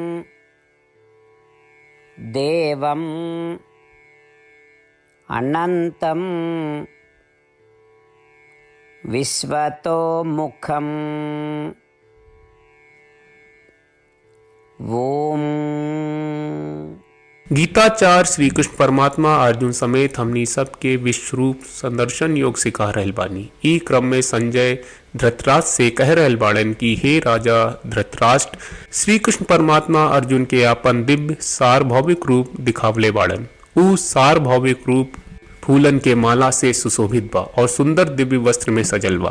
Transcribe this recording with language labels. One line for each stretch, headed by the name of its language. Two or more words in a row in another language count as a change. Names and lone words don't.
Sanskrit: देवं अनंतं विश्वतोमुखम् ओम।
Bhojpuri: गीताचार्य श्री कृष्ण परमात्मा अर्जुन समेत हमनी सबके विश्वरूप संदर्शन योग सिखा रहल बानी। ई क्रम में संजय धृतराष्ट्र से कह रहल बाड़न कि हे राजा धृतराष्ट्र, श्री कृष्ण परमात्मा अर्जुन के अपन दिव्य सार्वभौमिक रूप दिखावले बाड़न। ऊ सार्वभौमिक रूप फूलन के माला से सुशोभित बा और सुंदर दिव्य वस्त्र में सजल बा।